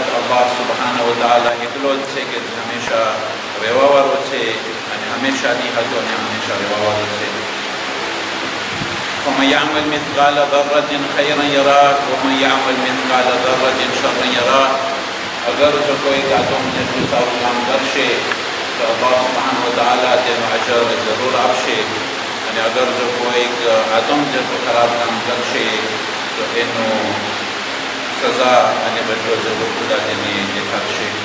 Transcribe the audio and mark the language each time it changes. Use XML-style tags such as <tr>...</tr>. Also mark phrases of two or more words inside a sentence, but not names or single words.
<gu>અલ્લાહ</gu> <ar>سبحانه وتعالى</ar> <gu>એકલો જ છે કે હંમેશા રહેવાવાળો છે અને હંમેશાની હતો અને હંમેશા રહેવાવાળો છે.</gu> <ar>فمن يعمل مثقال ذرة خيرا يره ومن يعمل مثقال ذرة شرا يره.</ar> <gu>અગર જો કોઈ આદમ જેટલું સારું કામ કરશે તો અલ્લાહ</gu> <ar>سبحانه وتعالى</ar> <gu>તેનો અજર જરૂર આપશે, અને અગર જો કોઈક આદમ જેટલું ખરાબ કામ કરશે તો એનો સજા અને બદલો જરૂર ખુદા તેને દેખાડશે.</gu>